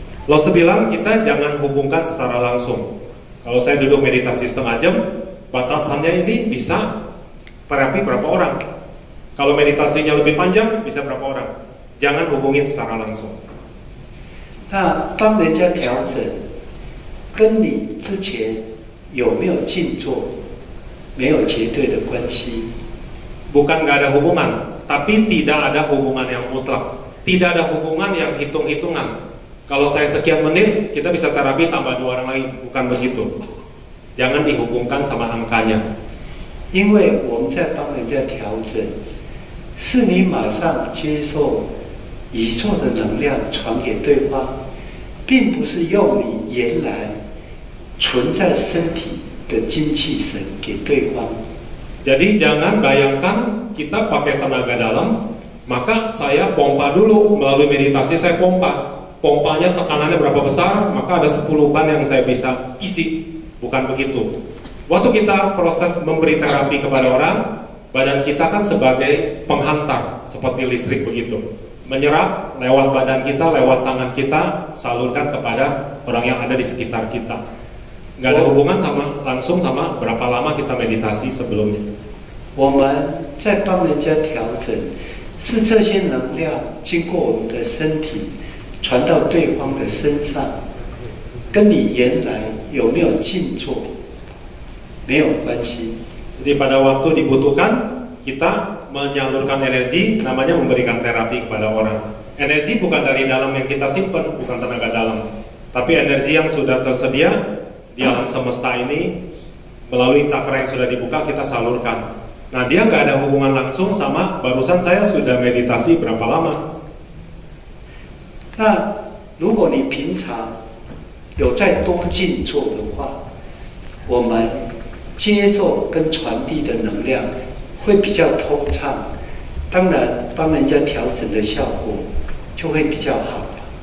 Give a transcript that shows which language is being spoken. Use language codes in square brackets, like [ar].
[id] Lalu bilang kita jangan hubungkan secara langsung. Kalau saya duduk meditasi setengah jam, batasannya ini bisa terapi berapa orang. Kalau meditasinya lebih panjang, bisa berapa orang. Jangan hubungin secara langsung. [zh] 那帮人家调整，跟你之前有没有静坐没有绝对的关系。 [id] Bukan nggak ada hubungan, tapi tidak ada hubungan yang mutlak. Tidak ada hubungan yang hitung-hitungan. Kalau saya sekian menit, kita bisa terapi tambah 2 orang lagi. Bukan begitu. Jangan dihubungkan sama angkanya. [zh] 因为我们在帮人家调整，是你马上接受宇宙的能量传给对方，并不是用你原来存在身体的精气神给对方。 [id] Jadi jangan bayangkan kita pakai tenaga dalam, maka saya pompa dulu melalui meditasi, saya pompa. Pompanya tekanannya berapa besar, maka ada 10 ban yang saya bisa isi. Bukan begitu. Waktu kita proses memberi terapi kepada orang, badan kita kan sebagai penghantar, seperti listrik begitu. Menyerap lewat badan kita, lewat tangan kita, salurkan kepada orang yang ada di sekitar kita. Nggak ada hubungan langsung sama berapa lama kita meditasi sebelumnya. [zh] 我们在帮人家调整，是这些能量经过我们的身体传到对方的身上，跟你原来有没有静坐没有关系。 [id] Jadi pada waktu dibutuhkan, kita menyalurkan energi, namanya memberikan terapi kepada orang. Energi bukan dari dalam yang kita simpan, bukan tenaga dalam, tapi energi yang sudah tersedia di alam semesta ini melalui cakra yang sudah dibuka kita salurkan. Nah, dia nggak ada hubungan langsung sama barusan saya sudah meditasi berapa lama. [zh] 那如果你平常有再多静坐的话，我们接受跟传递的能量会比较通畅，当然帮人家调整的效果就会比较好。